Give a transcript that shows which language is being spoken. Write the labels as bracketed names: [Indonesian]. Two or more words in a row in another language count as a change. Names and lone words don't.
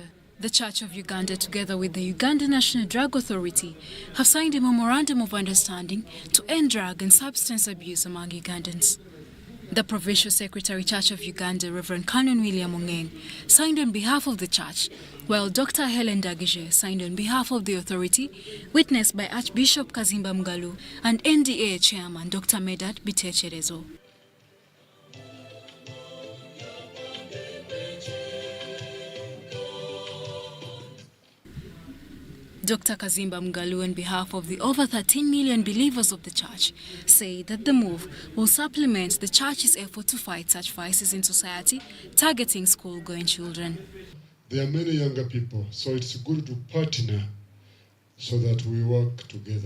[English] The Church of Uganda, together with the Uganda National Drug Authority, have signed a memorandum of understanding to end drug and substance abuse among Ugandans. The Provincial Secretary, Church of Uganda, Reverend Canon William Ongeng, signed on behalf of the church, while Dr. Helen Ndagije signed on behalf of the authority, witnessed by Archbishop Kazimba Mugalu and NDA Chairman Dr. Medad Bitechelezo. Dr. Kazimba Mugalu, on behalf of the over 13 million believers of the church, say that the move will supplement the church's effort to fight such vices in society, targeting school-going children. There are many younger people, so it's good to partner so that we work together.